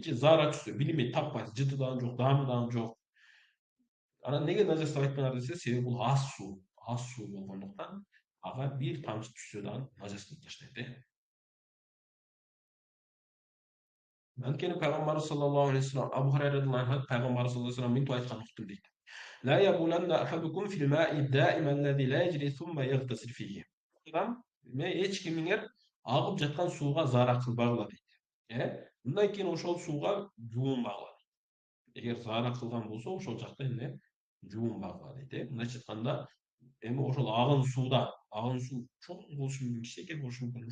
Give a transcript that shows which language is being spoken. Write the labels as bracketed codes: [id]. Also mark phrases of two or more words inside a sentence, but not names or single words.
[ky] Же заара түшсө, билинбейт, таппайсыз. Жыты дагы жок, даамы дагы жок. Анан неге нажас деп айтпаңар десе, себеби бул аз суу болгондуктан ага бир тамчы түшсө дагы нажас кылып таштайт. Анткени пайгамбарыбыз [ar] صلى الله عليه وسلم, [ky] Абу Хурайра [ar] رضي الله عنه [ky] пайгамбарыбыз [ar] صلى الله عليه وسلم [ky] мынтип айткан уктум дейт. [ar] لا يبولن أحدكم في الماء الدائم الذي لا يجري ثم يغتسل فيه. [ky] Эч кимиңер агып жаткан сууга заара кылбагыла дейт. Мындан кийин ошол сууга жуунбагыла. Эгер заара кылган болсо ошол жакта эмне жуунбагыла дейт. Мындайча айтканда эми ошол агын суу чоң болушу мүмкүн, кичинекей болушу мүмкүн.